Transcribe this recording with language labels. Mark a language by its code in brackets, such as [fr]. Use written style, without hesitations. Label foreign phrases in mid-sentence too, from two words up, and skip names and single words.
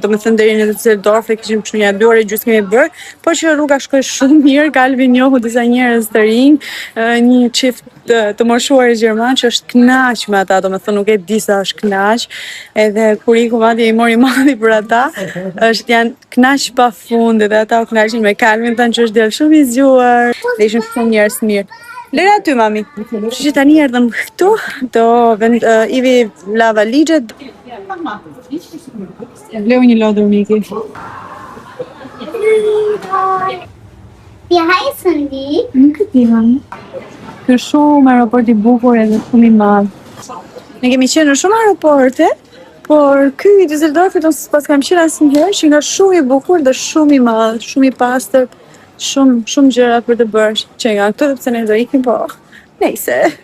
[sq] Do të thonë deri në Düsseldorf kishim kështu një 2 orë gjysmë kemi bërë, por që rruga shkoi shumë mirë, Kalvin njohu disa njerëz të rinj, një çift të moshuar gjerman që është kënaq me ata, do të thonë nuk e di sa është kënaq, edhe kur iku madje i mori malli për ata, janë kënaq pafund, edhe ata u kënaqin me Kalvin, thanë që është del shumë i zgjuar, dhe ishin shumë njerëz mirë. Lera aty, mami. Kështu që tani erdhëm këtu, Ivi la valixhet. Vleu një lodër Miki. [de] Wie heißen die? [sq] Nuk e di, mami. Ky është shumë aeroport i bukur edhe shumë i madh. Ne kemi qenë në shumë aeroporte, por ky i Düsseldorfit unë pas kam qenë asnjëherë, që nga shumë i bukur dhe shumë i madh, shumë i pastër, shumë gjëra për të bërë që nga këtu, sepse ne do ikim, po nejse.